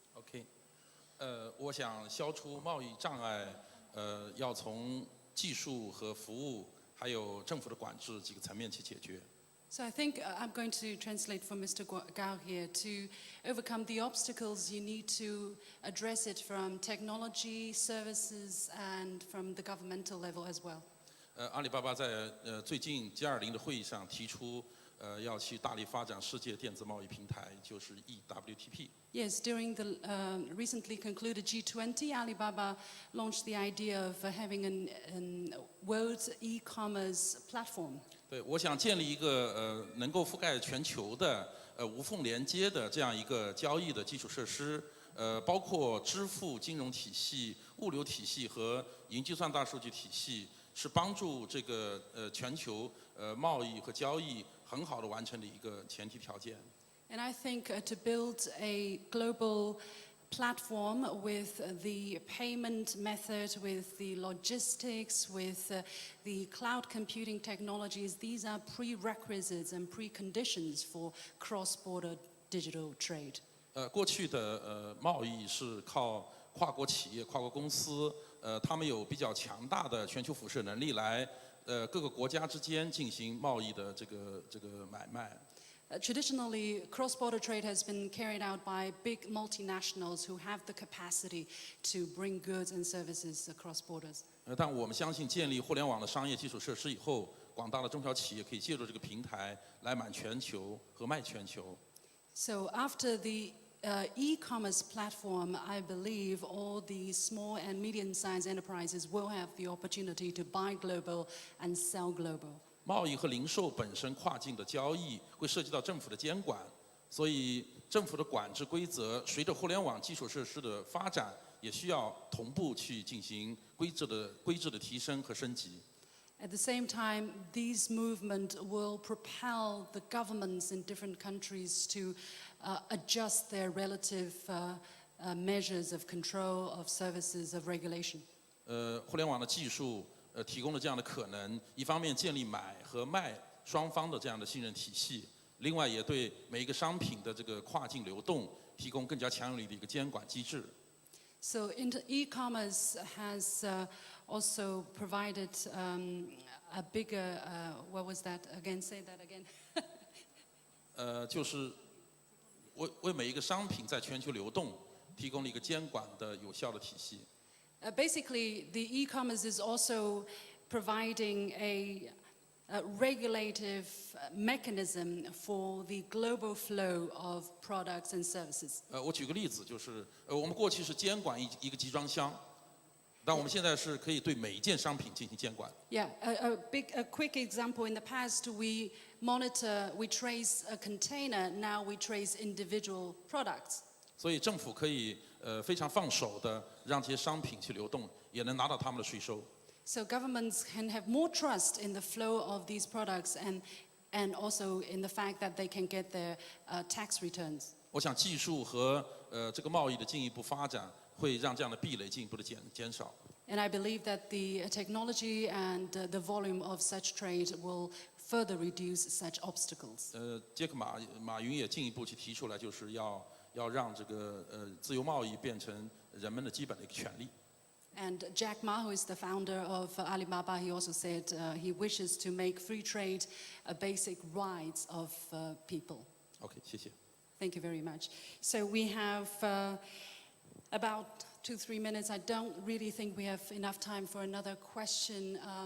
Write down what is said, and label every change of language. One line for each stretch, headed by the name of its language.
Chinese: OK，我想消除贸易障碍，要从技术和服务，还有政府的管制几个层面去解决。
English: So I think I'm going to translate for Mr. Gao here. To overcome the obstacles, you need to address it from technology, services, and from the governmental level as well.
Chinese: 阿里巴巴在最近 G20 的会议上提出，要去大力发展世界电子贸易平台，就是 EWTP。
English: Yes, during the recently concluded G20, Alibaba launched the idea of having a world e-commerce platform.
Chinese: 对，我想建立一个能够覆盖全球的无缝连接的这样一个交易的基础设施，包括支付、金融体系、物流体系和云计算大数据体系，是帮助这个全球贸易和交易很好的完成的一个前提条件。
English: And I think to build a global platform with the payment method, with the logistics, with the cloud computing technologies, these are prerequisites and preconditions for cross-border digital trade.
Chinese: 过去的贸易是靠跨国企业、跨国公司，他们有比较强大的全球辐射能力来各个国家之间进行贸易的这个买卖。
English: Traditionally, cross-border trade has been carried out by big multinationals who have the capacity to bring goods and services across borders.
Chinese: 但我们相信，建立互联网的商业基础设施以后，广大的中小企业可以借助这个平台来满全球和卖全球。
English: So after the e-commerce platform, I believe all the small and medium-sized enterprises will have the opportunity to buy global and sell global.
Chinese: 贸易和零售本身跨境的交易会涉及到政府的监管，所以政府的管制规则随着互联网基础设施的发展，也需要同步去进行规制的提升和升级。
English: At the same time, these movements will propel the governments in different countries to adjust their relative measures of control, of services, of regulation?
Chinese: 互联网的技术提供了这样的可能，一方面建立买和卖双方的这样的信任体系，另外也对每一个商品的这个跨境流动提供更加强有力的一个监管机制。
English: So e-commerce has also provided a bigger, what was that again? Say that again.
Chinese: 就是为每一个商品在全球流动提供了一个监管的有效的体系。
English: Basically, the e-commerce is also providing a regulative mechanism for the global flow of products and services.
Chinese: 我举个例子，就是我们过去是监管一个集装箱，但我们现在是可以对每一件商品进行监管。
English: Yeah, a quick example. In the past, we trace a container. Now we trace individual products.
Chinese: 所以政府可以非常放手的让这些商品去流动，也能拿到他们的税收。
English: So governments can have more trust in the flow of these products and also in the fact that they can get their tax returns.
Chinese: 我想技术和这个贸易的进一步发展，会让这样的壁垒进一步的减少。
English: And I believe that the technology and the volume of such trade will further reduce such obstacles.
Chinese: 杰克马云也进一步去提出来，就是要让这个自由贸易变成人们的基本的一个权利。
English: And Jack Ma, who is the founder of Alibaba, he also said he wishes to make free trade a basic right of people.
Chinese: OK， 谢谢。
English: Thank you very much. So we have about 2-3 minutes. I don't really think we have enough time for another question.